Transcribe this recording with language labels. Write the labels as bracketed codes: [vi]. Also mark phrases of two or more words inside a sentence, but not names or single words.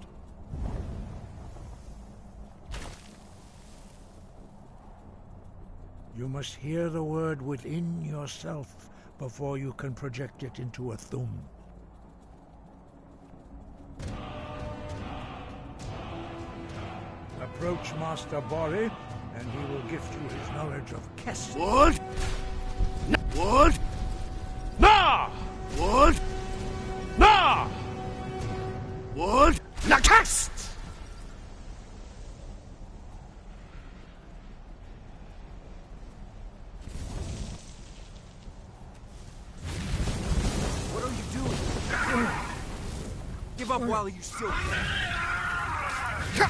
[en] You must hear the word within yourself before you can project it into a thum. Approach Master Bori, and he will gift you his knowledge of Kess. Wold. Wold. Na! Wold. Na! Wold. Nakast! What are you doing? Give up while you still can.